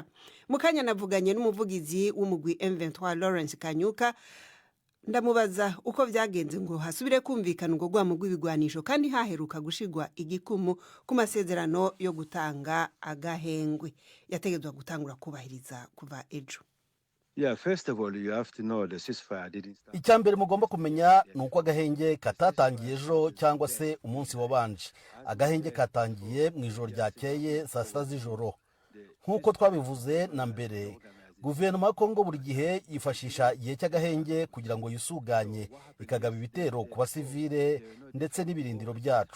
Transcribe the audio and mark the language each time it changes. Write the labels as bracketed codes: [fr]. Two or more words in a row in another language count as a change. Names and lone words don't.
[rn] Mukanya navuganye n'umuvugizi w'umugwi M23 Lawrence Kanyuka, ndamubaza uko vyagenze ngo hasubire kumvikana ngo gwa mugwi bigwanisho kandi haheruka gushigwa igikumu ku masezerano yo gutanga agahengwe yategezwa gutangura kubahiriza kuva ejo. [en] First of all, you have to know the ceasefire didn't start. [rw] Icyambere mugomba kumenya nuko agahenge katatangiye ejo cyangwa se umunsi wabanje. Agahenge katangiye mu ijoro ryakeye saa 7 z'ijoro. Nkuko twabivuze na mbere, guverinoma ya Kongo buri gihe yifashisha igihe cy'agahenge kugira ngo yisuganye ikagaba ibitero ku basivile ndetse n'ibirindiro byacu.